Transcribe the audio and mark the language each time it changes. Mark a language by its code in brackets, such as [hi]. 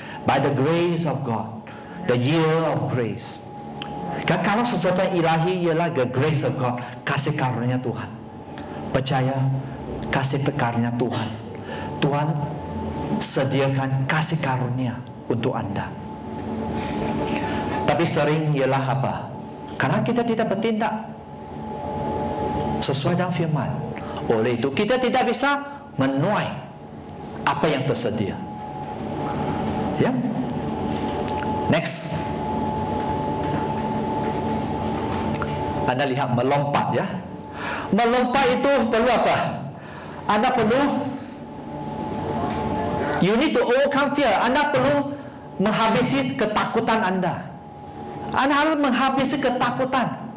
[en] By the grace of God, the year of grace. [id] Kalau sesuatu yang ilahi ialah [en] the grace of God, [id] kasih karunia Tuhan. Percaya, kasih karunia Tuhan. Tuhan sediakan kasih karunia untuk Anda. Tapi sering ialah apa? Karena kita tidak bertindak sesuai dengan firman. Oleh itu kita tidak bisa menuai apa yang tersedia. Ya. [en] Next. [id] Anda lihat melompat ya. Melompat itu perlu apa? Anda perlu, [en] you need to overcome fear. [id] Anda perlu menghabisi ketakutan Anda. Anda harus menghabisi ketakutan.